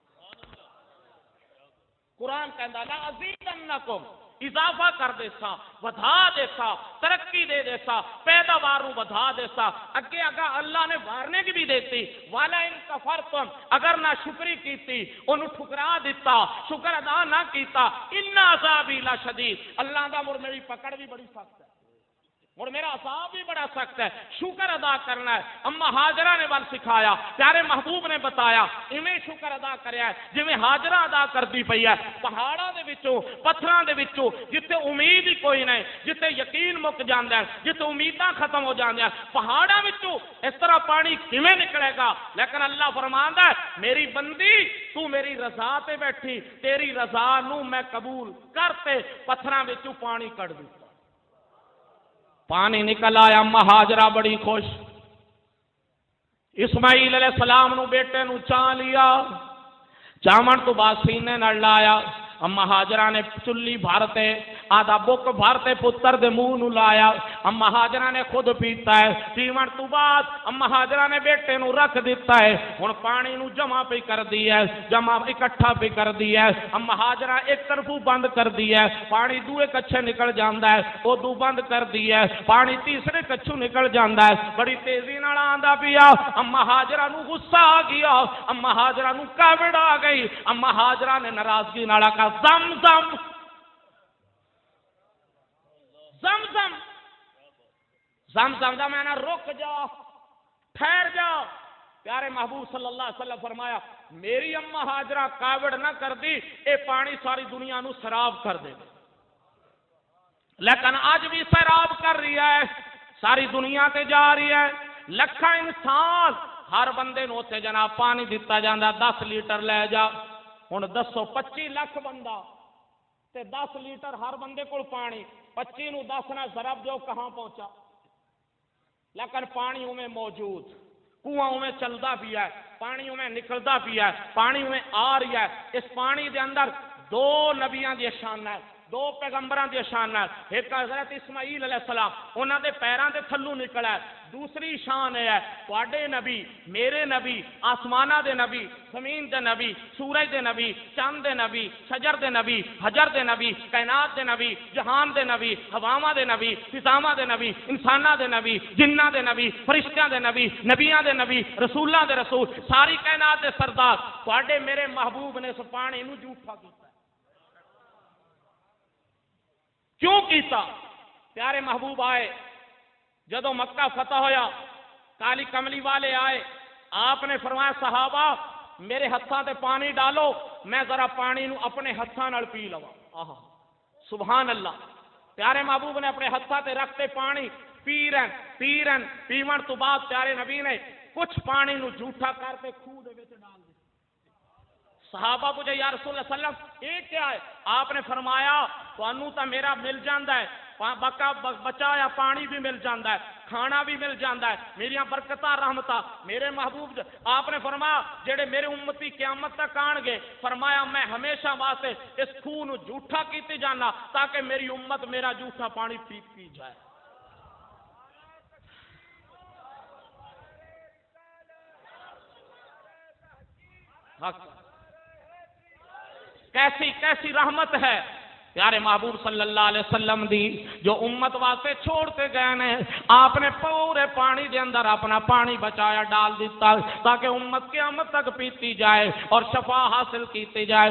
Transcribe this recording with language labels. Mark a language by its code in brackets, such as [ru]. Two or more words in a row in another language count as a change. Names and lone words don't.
[pa] قرآن کہندا [ar] لا ازیدنکم، [pa] اضافہ کر دیسا، بڑھا دیسا، ترقی دے دیسا، پیداوار بڑھا دیسا، اگے اگا اللہ نے وارنے کی بھی دیتی، والا [ar] ان کفرتم، [pa] اگر نہ شکری کیتی انہوں ٹھکرا دیتا، شکر ادا نہ کیتا، [ar] ان عذابی لشدید، [pa] اللہ دا مر میری پکڑ بھی بڑی سخت ہے، [ur] اور میرا عذاب بھی بڑا سخت ہے، [pa] شکر ادا کرنا ہے۔ اما ہاجرہ نے بل سکھایا، پیارے محبوب نے بتایا ایویں شکر ادا کریا ہے جویں ہاجرہ ادا کرتی پئی ہے، پہاڑاں دے وچوں پتھراں دے وچوں جتھے امید ہی کوئی نہیں، جتھے یقین مک جاندا ہے، جتھے امیداں ختم ہو جاندیاں، پہاڑاں وچوں اس طرح پانی کیویں نکلے گا، لیکن اللہ فرماندا ہے میری بندی تو میری رضا تے بیٹھی، تیری رضا نو میں قبول کرتے پتھراں وچوں پانی کڈ دتا، پانی نکل آیا، اما ہاجرہ بڑی خوش، اسماعیل [ar] علیہ السلام [pa] نو بیٹے نو چاہ لیا، چاون تو بعد سینے نال لایا، اما ہاجرہ نے چلی بھرتے آدھا بک بھرتے پتر دے منہ نو لایا، اما ہاجرہ نے خود پیتا ہے، پیون تو بعد اما ہاجرہ نے بیٹے نو رکھ دیتا ہے، ہن پانی نو جمع پہ کر دی ہے، جمع اکٹھا پہ کر دی ہے، اما ہاجرہ ایک طرفوں بند کر دی ہے، پانی دوے کچھے نکل جاندا ہے، او دو بند کر دی ہے، پانی تیسرے کچھوں نکل جاندا ہے، بڑی تیزی نال آندا پیا، اما ہاجرہ نو غصہ آ گیا، اما ہاجرہ نو کاوڑ آ گئی، اما ہاجرہ نے ناراضگی نال کہا زمزم زمزم، زمزم دا میں نہ رک جا، ٹھہر جا، پیارے محبوب [ar] صلی اللہ علیہ وسلم [pa] فرمایا میری اما ہاجرہ کاوڑ نہ کر دی، اے پانی ساری دنیا نو سراب کر دے، لیکن آج بھی سراب کر رہی ہے، ساری دنیا تے جا رہی ہے، لکھاں انسان ہر بندے نو تے جناب پانی دیتا جاندہ 10 لیٹر لے جا، ہن دسو 25 لاکھ بندہ تے 10 لیٹر ہر بندے کو پانی، 25 نو 10 نہ ضرب جو کہاں پہنچا، لیکن پانی میں موجود، کنواں میں چلدا بھی ہے، پانی میں نکلدا بھی ہے، پانی میں آ رہی ہے، اس پانی دے اندر 2 نبیاں دی شان ہے، 2 پیغمبراں دی شان ہے، ایک حضرت اسماعیل [ar] علیہ السلام [pa] انہاں دے پیراں دے تھلوں نکلا ہے، دوسری شان ہے تواڈے نبی، میرے نبی، آسمانہ دے نبی، زمین دے نبی، سورج دے نبی، چاند دے نبی، شجر دے نبی، حجر دے نبی، کائنات دے نبی، جہان دے نبی، ہواواں دے نبی، فضاواں دے نبی، انساناں دے نبی، جناں دے نبی، فرشتیاں دے نبی، نبیاں دے نبی، رسولاں دے رسول، ساری کائنات دے سردار، تواڈے میرے محبوب نے اس پانی نو جھوٹا کیتا، کیوں کیتا؟ پیارے محبوب آئے، جدو مکہ فتح ہویا، کالی کملی والے آئے، آپ نے فرمایا صحابہ میرے ہتھاں تے پانی ڈالو، میں ذرا پانی نو اپنے ہتھاں نال پی لواں، آہا [ar] سبحان اللہ، [pa] پیارے محبوب نے اپنے ہتھاں تے رکھتے پانی پیرن پیون تو بعد پیارے نبی نے کچھ پانی نو جھوٹا کر کے خوہ دے وچ ڈال دیا، صحابہ پوچھے [ar] یا رسول اللہ صلی اللہ علیہ وسلم [ur] یہ کیا ہے؟ [pa] آپ نے فرمایا تانوں تا میرا مل جاندا ہے، بچایا پانی بھی مل جاندا ہے، کھانا بھی مل جاندا ہے، میریاں برکتاں رحمتاں میرے محبوب آپ نے فرمایا جڑے میرے امتی قیامت تک آن گے، فرمایا میں ہمیشہ واسطے اس خون جھوٹا کیتے جانا تاکہ میری امت میرا جھوٹا پانی پی جائے۔ کیسی رحمت ہے پیارے محبوب [ar] صلی اللہ علیہ وسلم [pa] دی جو امت واسطے چھوڑتے گئے نے، آپ نے پورے پانی دے اندر اپنا پانی بچایا ڈال دیتا تاکہ امت قیامت تک پیتی جائے اور شفا حاصل کیتی جائے۔